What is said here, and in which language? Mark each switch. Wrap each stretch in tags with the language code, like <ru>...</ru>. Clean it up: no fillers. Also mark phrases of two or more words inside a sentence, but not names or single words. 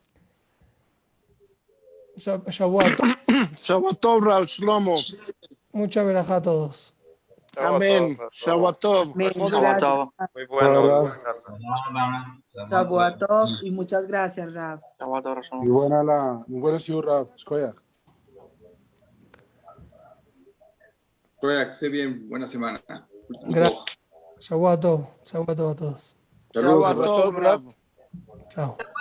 <es>Shavuot.</es> <he>שבת טוב, רב שלמה.</he> <es>Mucha verajá a todos. Amén.</es> <he>שבת טוב.</he> <es>Amén. Joder, Gracias. Muy bueno.</es> <he>שבת טוב</he> <es>y muchas gracias, Rab. Muy buena shiur, Rav. Shkoyach. Que esté bien, buena semana. Gracias.</es> <he>שבועות טוב</he> <es>a todos.</es> <he>שבת טוב, רב.</he> <es>Chao.</es>